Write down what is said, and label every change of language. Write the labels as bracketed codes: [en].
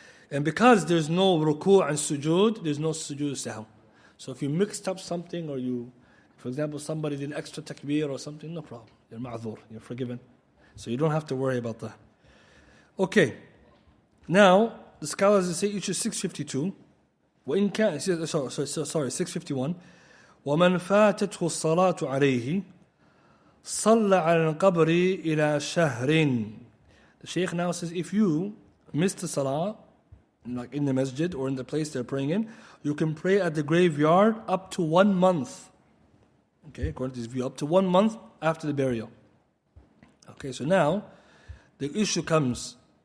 [en] And because there's no ruku' and sujood, there's no sujood sahw. So if you mixed up something, or you, for example, somebody did extra takbir or something, no problem. You're ma'adhur, you're forgiven. So you don't have to worry about that. Okay. Now, the scholars say each is 652. [ar] وإن كان, [en] sorry, 651. [ar] ومن فاتته الصلاة عليه صلى على القبر إلى شهر. [en] The Shaykh now says, if you miss the salah, like in the masjid or in the place they're praying in, you can pray at the graveyard up to 1 month. Okay, according to this view, up to 1 month after the burial. Okay, so now the issue comes.